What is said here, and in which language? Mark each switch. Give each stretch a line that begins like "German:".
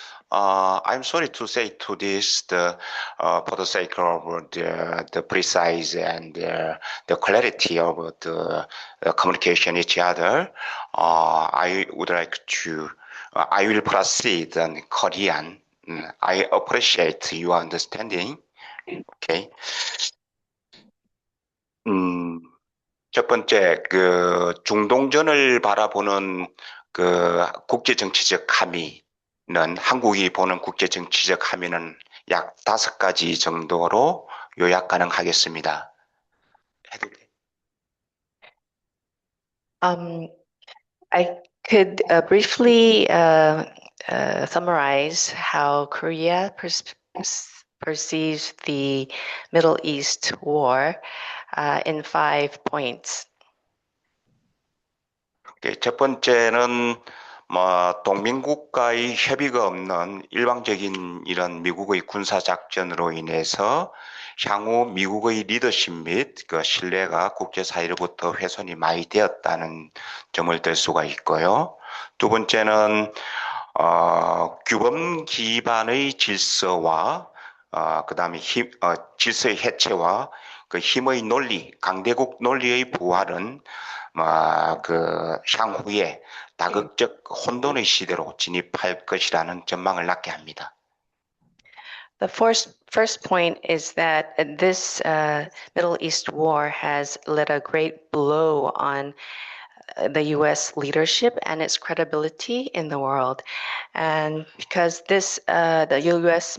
English: I'm sorry to say to this, for the sake of the precise and the clarity of the communication each other, I would like to, I will proceed in Korean. I appreciate your understanding. Okay.
Korean: 첫 번째, 그 중동전을 바라보는 그 국제 정치적 함의는 한국이 보는 국제 정치적 함의는 약 5가지 정도로 요약 가능하겠습니다. 해도 돼?
English: I could briefly summarize how Korea perceives the Middle East war in 5 points.
Korean: 첫 번째는 동맹국가의 협의가 없는 일방적인 이런 미국의 군사작전으로 인해서 향후 미국의 리더십 및 그 신뢰가 국제사회로부터 훼손이 많이 되었다는 점을 들 수가 있고요. 두 번째는 규범 기반의 질서와 그다음에 질서의 해체와 그 힘의 논리, 강대국 논리의 부활은 그 향후에 다극적 혼돈의 시대로 진입할 것이라는 전망을 낳게 합니다.
English: The first point is that this Middle East war has let a great blow on the U.S. leadership and its credibility in the world. And because the U.S.